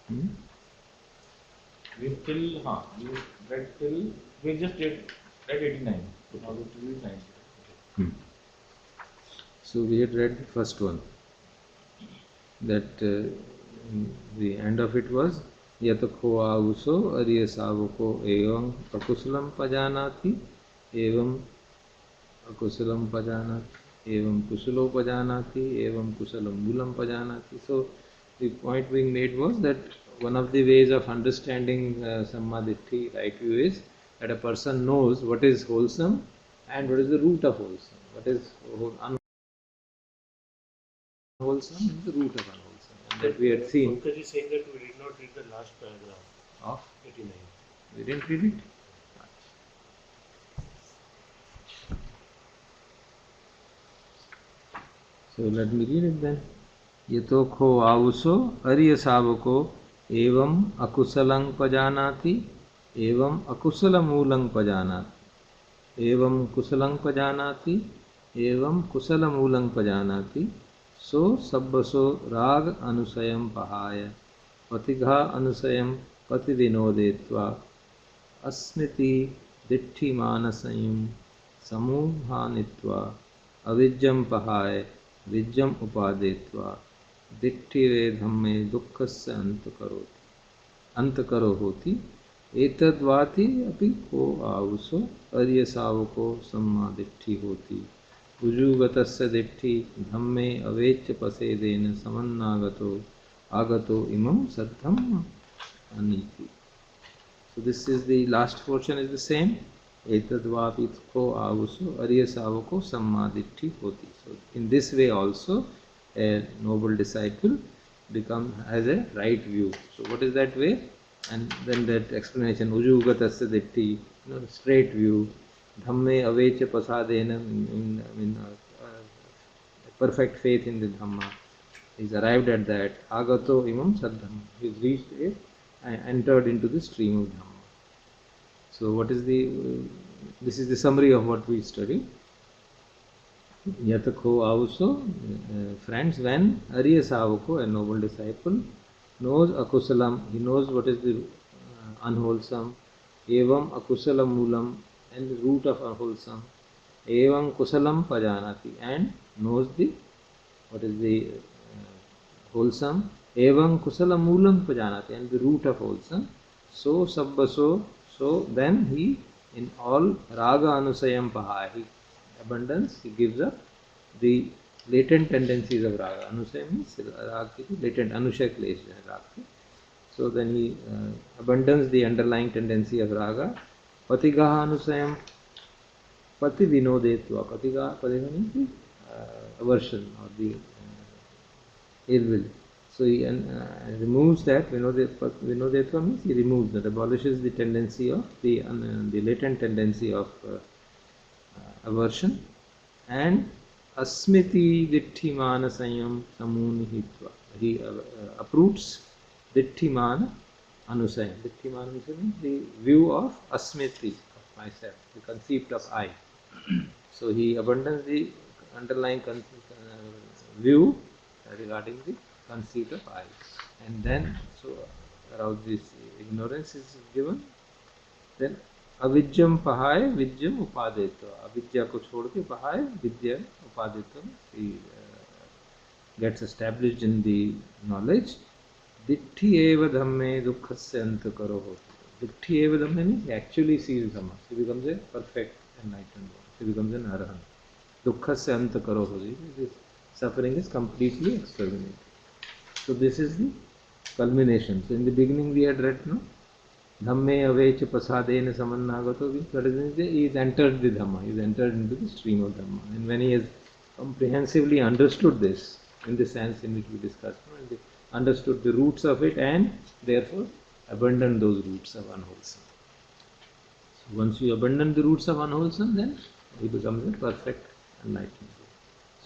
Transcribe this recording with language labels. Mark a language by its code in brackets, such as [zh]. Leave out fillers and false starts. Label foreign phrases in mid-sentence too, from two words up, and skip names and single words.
[en] We read till we just did read 89. Now we have to read 90. So we had read the first one. That the end of it was [pi] yatakho avuso ariya savako evam akusalam pajanati evam akusalam pajanati evam kusulo pajanati evam kusalam mulam pajanati. [en] So the point being made was that one of the ways of understanding sammaditthi, right view, is that a person knows what is wholesome and what is the root of wholesome. What is unwholesome and the root of unwholesome. And that we had seen. Pankaj is saying that we did not read the last paragraph Of? 89. We didn't read it? So let me read it then. [pi] Yatokho avuso ariya savako evam akusalang pajanati evam akusala moolang pajanati evam kusalang pajanati evam kusala moolang pajanati so sabbaso rag anusayam pahaya patigha anusayam pati vinodetva अस्मृति दिट्ठि मानसयं समूहानित्वा अविज्जं पहाय विज्जम उपादेत्वा दिट्ठि वेधम्मे दुःखस्य अंतकरो होति एतद्वाति अपि को आहुसो अर्य सावको सम्मा दिट्ठि होति उजुगतस्य दिट्ठि धम्मे अवेच्य पसेदेन समन्नागतो आगतो इमं सद्धम अनीति. [en] So this is the last portion is the same. [pi] Etadvapitko avuso arya savako sammaditthi hoti. [en] So in this way also a noble disciple has a right view. So what is that way? And then that explanation [pi] ujugatasya ditti, [en] straight view. [pi] Dhamme avecha pasadena, [en] perfect faith in the Dhamma. He's arrived at that. [pi] Agato imam saddham. [en] He's reached it and entered into the stream of Dhamma. So what is this is the summary of what we studied. Yatakho also, friends, when [pi] Arya Savako, [en] a noble disciple, knows akusalam, he knows what is the unwholesome, [pi] evam akusalam moolam, [en] and the root of unwholesome, [pi] evam kusalam pajanati, [en] and knows what is the wholesome, [pi] evam kusalam moolam pajanati, [en] and the root of wholesome. So sabbaso, so then he in all [pi] raga anusayam pahai, [en] abundance, he gives up the latent tendencies of raga. Anusaya means raga, latent [pi] anusaya klesha raga. [en] So then he abandons the underlying tendency of raga. [pi] Patigaha anusayam pati vinodetva. [en] Patigaha means the aversion or the ill will. So he removes that. Vinodetva means he removes that, abolishes the tendency of the latent tendency of aversion, and [pi] asmiti ditthi manasayam samunihitva. [en] He uproots [pi] ditthi mana anusayam. Ditthi mana [en] means the view of asmiti, of myself, the concept of I. So he abandons the underlying view regarding the conceit of I, and then so around this ignorance is given, then [pi] avidyam pahaya vidyam upadetva. [hi] अविद्या को छोड़ के [pi] pahaya vidya upadetva. [en] He gets established in the knowledge. [pi] Ditthi eva dhamme dukkhasya antakaro hoti. Ditthi eva dhamme [en] means he actually sees Dhamma. He becomes a perfect enlightened one. He becomes an arahant. [pi] Dukkhasya antakaro hoti. [en] This suffering is completely exterminated. So this is the culmination. So in the beginning we had read, no? [pi] Dhamme avecha pasadena samannagato. [en] That is, he is entered the Dhamma. He is entered into the stream of Dhamma. And when he has comprehensively understood this, in the sense in which we discussed, no? Understood the roots of it and therefore abandoned those roots of unwholesome. So once you abandon the roots of unwholesome, then he becomes a perfect enlightened.